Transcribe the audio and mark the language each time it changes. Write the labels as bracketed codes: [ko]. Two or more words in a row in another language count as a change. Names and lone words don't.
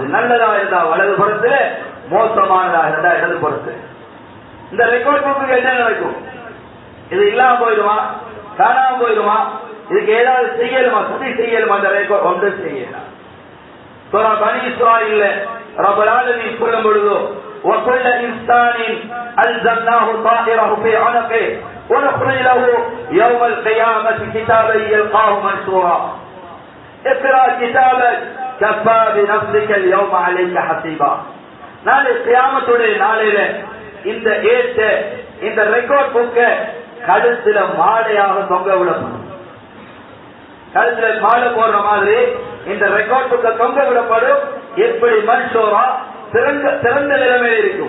[ta] நல்லதா இருந்தா வலது புறத்துல, மோசமானதா இருந்தா இடது புறத்துல. இந்த [en] record book [ta] என்ன நடக்கும்? இது இல்லாம போயிடுமா, காணாம போயிடுமா? இதுக்கு ஏதாவது செய்யலுமா, சதி செய்யலுமா? அந்த ரெக்கார்ட் ஒன்று செய்யலாம். சூரா பனி இஸ்ராயீல்ல [ar] رب العالمين [ta] சொல்லும் பொழுது, [ar] وَكُلَّ إِنسَانٍ أَلْزَمْنَاهُ طَائِرَهُ فِي عُنُقِهِ وَنُخْرِجُ لَهُ يَوْمَ الْقِيَامَةِ كِتَابًا يَلْقَاهُ مَنشُورًا اقْرَأْ كِتَابَكَ كَفَى بِنَفْسِكَ الْيَوْمَ عَلَيْكَ حَسِيبًا. [ta] நாளை கியாமத்துடைய நாளையில இந்த ஏட்ட, இந்த [en] record book [ta] கழுத்துல மாலையாக தொங்க விடப்படும். கழுத்துல மாலை போடுற மாதிரி இந்த [en] record book [ta] தொங்க விடப்படும். எப்படி மன்சூரா, திறந்த நிலைமையில் இருக்கும்.